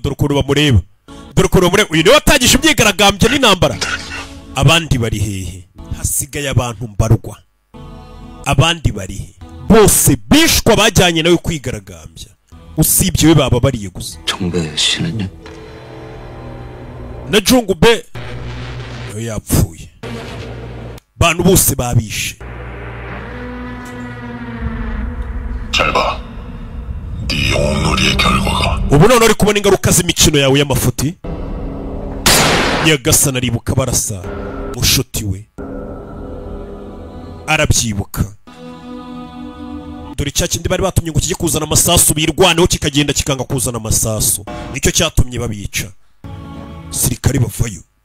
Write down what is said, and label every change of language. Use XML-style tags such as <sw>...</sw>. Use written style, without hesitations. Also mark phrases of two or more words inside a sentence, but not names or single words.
<rw>dore ukuntu bamureba dore ukuntu bamureba uyu niwe watangije imyigaragambyo n'intambara abandi bari hehe hasigaye abantu mbarwa abandi bari he bose bishwa bajyanye nawe kwigaragambya usibye we baba bariye gusa</rw> <ko>정배 씨는요?</ko> <rw>na Jungube nawe yapfuye bantu bose babishe</rw> <ko>잘 봐. 네 영웅놀이의 결과가.</ko> <rw>ubu none uri kubona ingaruka z'imikino yawe y'amafuti nyagasana aribuka barasa mushuti we arabyibuka dore cya kindi bari batumye ngo kijye kuzana amasasu birwaneho kikagenda kikanga kuzana amasasu nicyo cyatumye babica sirikari bavayo</rw>